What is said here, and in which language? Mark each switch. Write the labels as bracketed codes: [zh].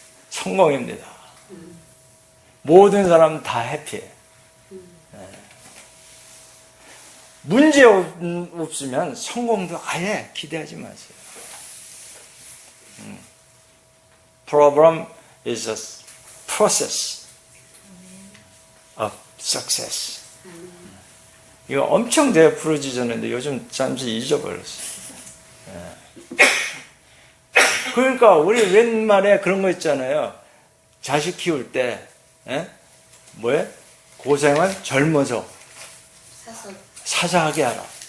[ko] 성공입니다. 모든 사람 다 해피해. 문제 없으면 성공도 아예 기대하지 마세요. [en] Problem is a process of success. [ko] 이거 엄청 제가 부르짖었는데 요즘 잠시 잊어버렸어요. 그러니까 우리 웬만에 그런 거 있잖아요. 자식 키울 때 뭐해? 고생은 젊어서 사사하게 하라.